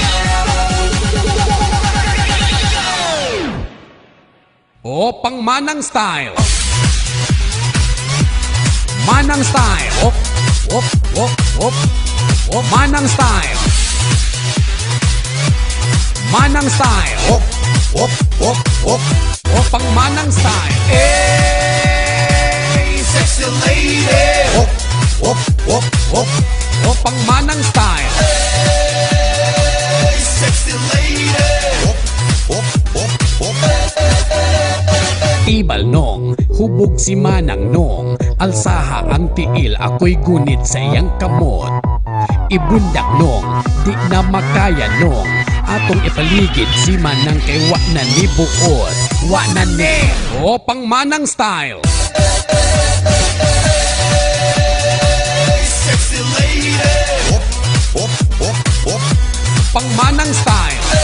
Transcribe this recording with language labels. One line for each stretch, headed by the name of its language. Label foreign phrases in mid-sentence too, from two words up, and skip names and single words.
Cebuano: O pang Manang Style, Manang Style. Op, op, op, op. O Manang style. Manang style. Op, op, op, op. O pang Manang style.
English: Hey, sexy lady. Op, op, op, op.
Cebuano: O pang Manang style.
English: Hey, sexy lady. Op, op, op, op.
Cebuano: Tibal nong, hubog si Manang nong. Alsaha ang tiil, ako'y gunit sa iyang kamot. Ibundak nong, di na makaya nong. Atong ipaligid si Manang kay wa na ni buot. Wa na ni. O pang Manang style.
English: Hey, sexy lady. Op, op, op, op.
Cebuano: Pang Manang style.